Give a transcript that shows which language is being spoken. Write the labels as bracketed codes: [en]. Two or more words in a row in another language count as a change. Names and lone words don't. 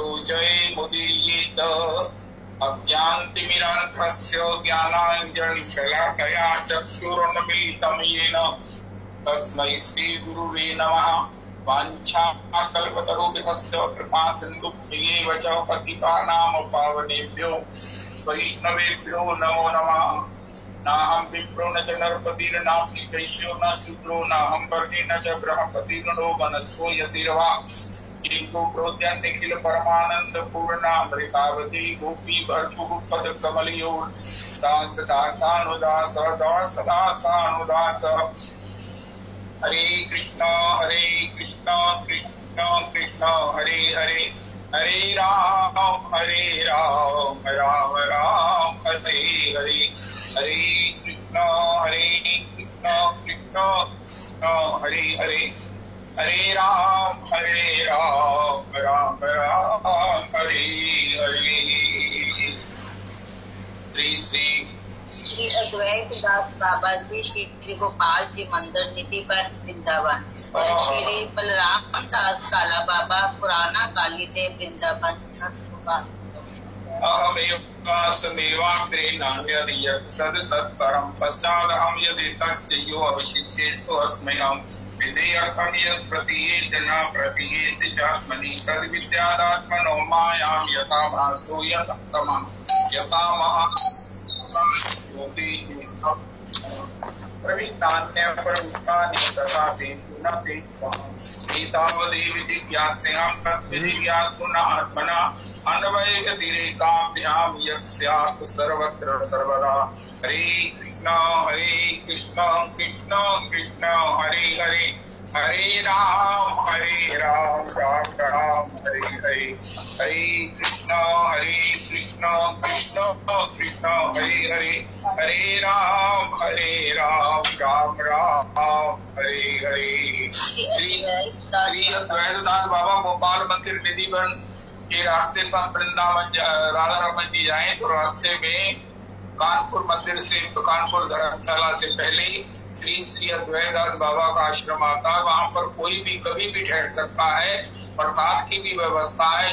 [sa] जयमुदीरयेत् अज्ञानतिमिरान्धस्य ज्ञानाञ्जनशलाकया चक्षुरुन्मीलितं येन तस्मै श्रीगुरुवे नमः वाञ्छाकल्पतरुभ्यश्च कृपासिन्धुभ्यैव च पतितानां पावनेभ्यो वैष्णवेभ्यो नमो नमः नाहं विप्रो न च नरपतिर्नास्ति वैश्यो न शूद्रो नाहं वर्षि न च बृहस्पतिर्नो वनस्पो यतिर्वा किन्तु प्रोद्यं निखिल परमानंद पूर्णामृतावती गोपी भर्तुः पदकमलयो दास दासानुदास दास दासानुदास हरे कृष्ण कृष्ण कृष्ण हरे हरे हरे राम राम राम हरे हरे हरे कृष्ण कृष्ण हरे हरे हरे राम राम राम हरे हरे। [hi] श्री अद्वैत दास बाबा जी श्री गोपाल जी मंदिर निधि पर वृंदावन और श्री बलराम दास काला बाबा पुराना काली देव वृंदावन। [sa] सत्परम पश्चादहं यदि तस्यो अवशिष्येषु अस्मै अहम् विधेयकं यत् प्रतीयेत न प्रतीयेत चात्मनि तद्विद्यादात्मनो मायां यथा भासो यथातमं यथा प्रवृत्तान्यप्रवृत्तानि तथा तेषु न तेषाम् एतावदेव जिज्ञास्यां तद्विजिज्ञासुना आत्मना अन्वयव्यतिरेकाभ्यां यत् स्यात् सर्वत्र सर्वदा। हरे कृष्ण कृष्ण कृष्ण हरे हरे हरे राम राम राम हरे हरे हरे कृष्ण कृष्ण कृष्ण हरे हरे हरे राम राम राम हरे हरे। [hi] श्री अद्वैतदास बाबा गोपाल मंदिर निधिवन के रास्ते से वृंदावन राधा रमन जी जाए तो रास्ते में कानपुर मंदिर से तो कानपुर धर्मशाला से पहले श्री अद्वैतदास बाबा का आश्रम आता है। वहाँ पर कोई भी कभी भी ठहर सकता है। प्रसाद की भी व्यवस्था है।